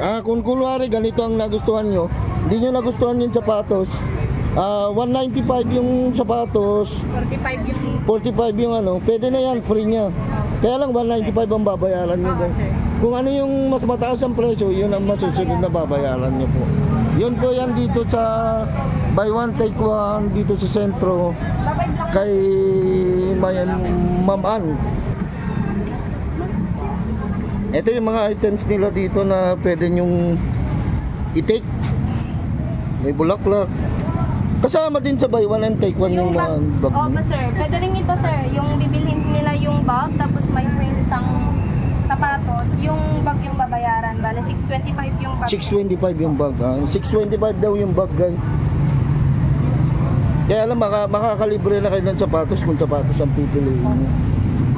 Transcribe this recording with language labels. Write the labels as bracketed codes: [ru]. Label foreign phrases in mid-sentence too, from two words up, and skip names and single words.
[tl] Kung kunwari, ganito ang nagustuhan nyo, hindi nyo nagustuhan yung sapatos, 195 yung sapatos, 45 yung ano, pwede na yan, free nya. Kaya lang 195 ang babayaran nyo. Kung ano yung mas mataas ang presyo, yun ang masusunod na babayaran nyo po. Yun po yan dito sa [en] buy one take one [tl] dito sa sentro kay Ma'am Ann. Ito yung mga items nila dito na pwede nyong i-take. May bulaklak. Kasama din sa [en] buy one and take one [tl] yung mga bag. Opo sir, pwede rin ito sir, yung bibilhin nila yung bag tapos may frame isang sapatos, yung bag yung babayaran, bale 625 yung bag. 625 yung bag. 625 daw yung bag guys. Kaya lang makakalibre na kayo ng sapatos kung sapatos ang pipiliin nyo.